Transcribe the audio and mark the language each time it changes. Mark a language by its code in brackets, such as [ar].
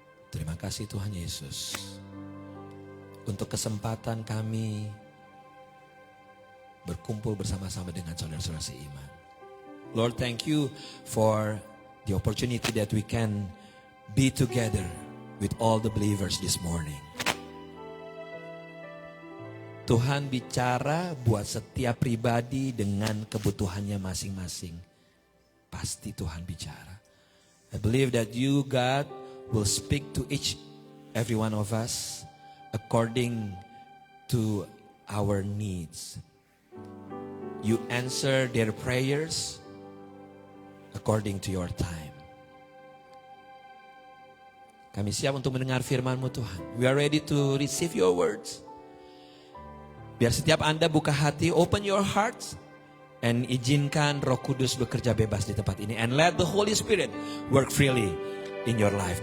[id] Terima kasih Tuhan Yesus untuk kesempatan kami berkumpul bersama-sama dengan saudara-saudara seiman. [en] Lord, thank you for the opportunity that we can be together with all the believers this morning. [id] Tuhan bicara buat setiap pribadi dengan kebutuhannya masing-masing. Pasti Tuhan bicara. [en] I believe that you, God, will speak to every one of us according to our needs. You answer their prayers according to your time. [id] Kami siap untuk mendengar firman-Mu Tuhan. [en] We are ready to receive your words. [id] Biar setiap Anda buka hati, [en] open your hearts, and [id] izinkan Roh Kudus bekerja bebas di tempat ini. [en] And let the Holy Spirit work freely in your life.